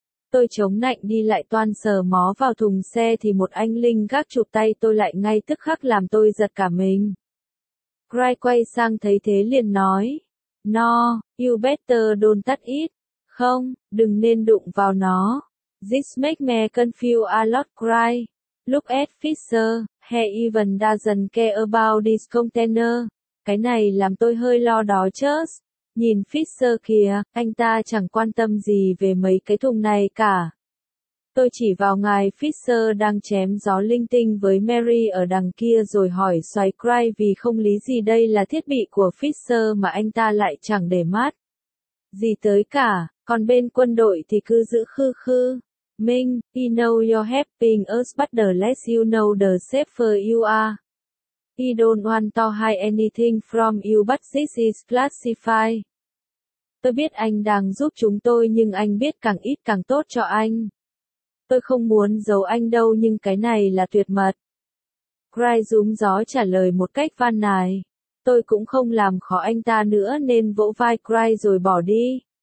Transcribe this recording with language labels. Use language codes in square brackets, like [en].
[vi] Tôi chống nạnh đi lại toan sờ mó vào thùng xe thì một anh linh gác chụp tay tôi lại ngay tức khắc làm tôi giật cả mình. Cry quay sang thấy thế liền nói, [en] no, you better don't touch it. [vi] Không, đừng nên đụng vào nó. [en] This makes me confuse a lot, Cry. Look at Fisher, he even doesn't care about this container. [vi] Cái này làm tôi hơi lo đó chứ. Nhìn Fisher kìa, anh ta chẳng quan tâm gì về mấy cái thùng này cả. Tôi chỉ vào ngài Fisher đang chém gió linh tinh với Mary ở đằng kia rồi hỏi xoay Cry vì không lý gì đây là thiết bị của Fisher mà anh ta lại chẳng để mắt gì tới cả. Còn bên quân đội thì cứ giữ khư khư. [en] Ming, you know you're helping us but the less you know the safer you are. He don't want to hide anything from you but this is classified. [vi] Tôi biết anh đang giúp chúng tôi nhưng anh biết càng ít càng tốt cho anh. Tôi không muốn giấu anh đâu nhưng cái này là tuyệt mật. Cry rúng gió trả lời một cách van nài. Tôi cũng không làm khó anh ta nữa nên vỗ vai Cry rồi bỏ đi.